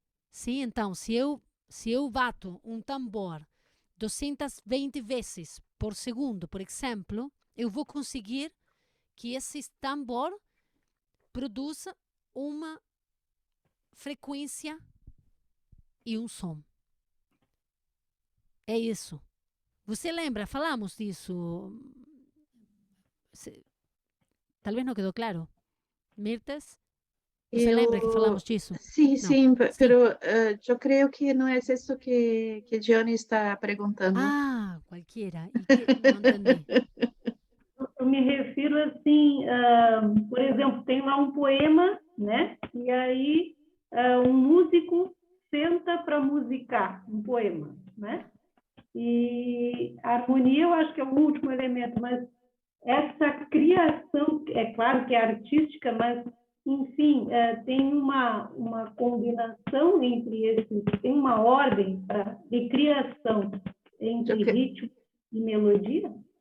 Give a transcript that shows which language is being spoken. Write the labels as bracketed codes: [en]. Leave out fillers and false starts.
[pt] Sim, então, se eu bato um tambor 220 vezes por segundo, por exemplo, eu vou conseguir que esse tambor produza uma frequência e um som. É isso. Você lembra? Falamos disso. Talvez não quedou claro. Mirtes? ¿Você lembra que falamos disso? [es] Sí, sí, pero yo creo que no es eso que Johnny está preguntando. Ah, cualquiera. [pt] Não entendi. Eu me refiro assim, por exemplo, tem lá um poema, né? E aí um músico senta para musicar um poema, né? E a harmonia eu acho que é o último elemento, mas essa criação, é claro que é artística, mas, enfim, tem uma combinação entre esses, tem uma ordem de criação entre ritmo e melodia?